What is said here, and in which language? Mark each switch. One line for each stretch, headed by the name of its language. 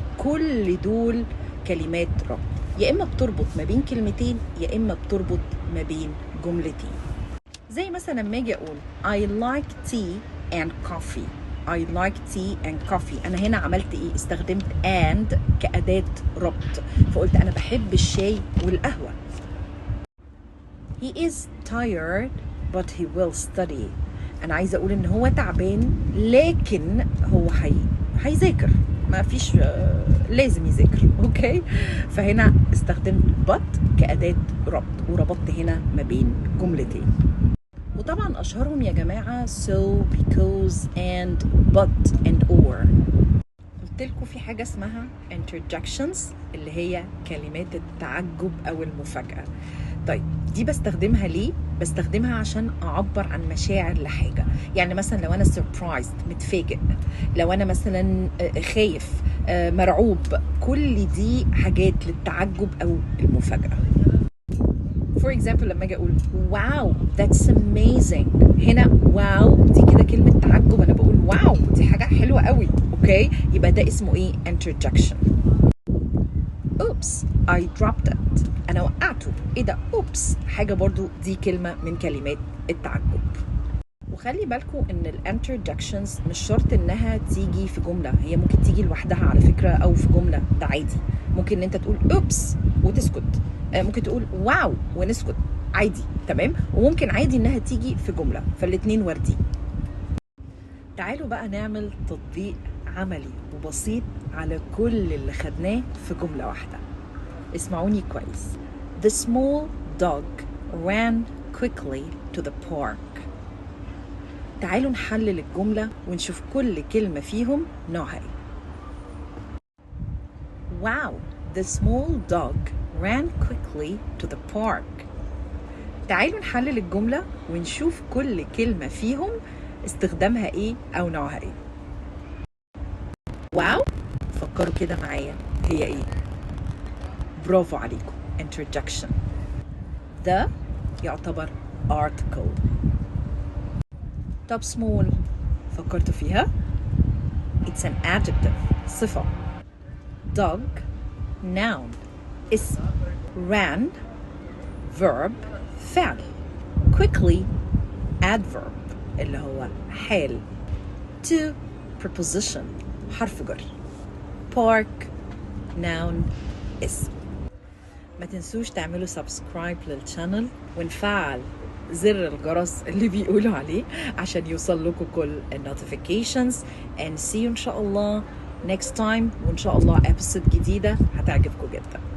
Arabic: كل دول كلمات ربط، يا اما بتربط ما بين كلمتين يا اما بتربط ما بين جملتين. زي مثلا لما اجي اقول
English: I like tea and coffee. I like tea and coffee.
Arabic: أنا هنا عملت إيه؟ استخدمت and كأداة ربط، فقلت أنا بحب الشاي والقهوة.
English: He is tired but he will study.
Arabic: أنا عايزة أقول إن هو تعبان لكن هو هيذاكر، ما فيش لازم يذاكر. أوكي، فهنا استخدمت but كأداة ربط وربطت هنا ما بين جملتين. وطبعا أشهرهم يا جماعة
English: so, because, and, but, and, or.
Arabic: قلت لكم في حاجة اسمها interjections اللي هي كلمات التعجب أو المفاجأة. طيب دي بستخدمها ليه؟ بستخدمها عشان أعبر عن مشاعر لحاجة. يعني مثلا لو أنا surprised متفاجئ، لو أنا مثلا خايف مرعوب، كل دي حاجات للتعجب أو المفاجأة.
English: For example
Arabic: لما اجي اقول
English: wow that's amazing،
Arabic: هنا wow دي كده كلمة تعجب، انا بقول واو دي حاجة حلوة قوي. اوكي، يبقى ده اسمه ايه؟ interjection.
English: oops I dropped it،
Arabic: انا وقعته. ايه ده؟ oops، حاجة برضو دي كلمة من كلمات التعجب. وخلي بالكم ان الانترجكشنز مش شرط انها تيجي في جمله، هي ممكن تيجي لوحدها على فكره او في جمله، ده عادي. ممكن ان انت تقول اوبس وتسكت، ممكن تقول واو ونسكت عادي. تمام، وممكن عادي انها تيجي في جمله، فالاتنين واردين. تعالوا بقى نعمل تطبيق عملي وبسيط على كل اللي خدناه في جمله واحده. اسمعوني كويس.
English: The small dog ran quickly to the park.
Arabic: تعالوا نحلل الجملة ونشوف كل كلمة فيهم نوعها ايه.
English: Wow, the small dog ran quickly to the park.
Arabic: تعالوا نحلل الجملة ونشوف كل كلمة فيهم استخدامها ايه او نوعها ايه. واو، فكروا كده معايا هي ايه؟ برافو عليكم، interjection. The يعتبر article. طب small فكرتوا فيها؟
English: It's an adjective،
Arabic: صفة. Dog noun، اسم. Ran verb، فعل. Quickly adverb اللي هو حال. To preposition، حرف جر. Park noun، اسم. ما تنسوش تعملوا سبسكرايب للشانل ونفعل زر الجرس اللي بيقولوا عليه عشان يوصل لكم كل النوتيفيكيشنز.
English: and see you
Arabic: ان شاء الله
English: next time،
Arabic: وان شاء الله episode جديدة هتعجبكم جدا.